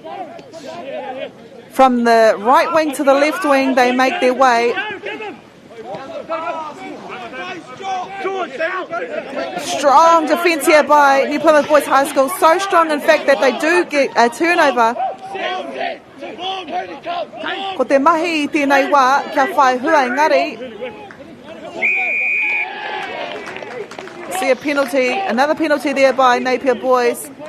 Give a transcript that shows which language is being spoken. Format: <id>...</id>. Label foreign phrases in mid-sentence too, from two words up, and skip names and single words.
<en>From the right wing to the left wing, they make their way. Strong defence here by New Plymouth Boys High School. So strong, in fact, that they do get a turnover.</en> <mi>Ko te mahi I tēnei wā, kia whai hua engari.</mi> <en>See a penalty, another penalty there by Napier Boys.</en>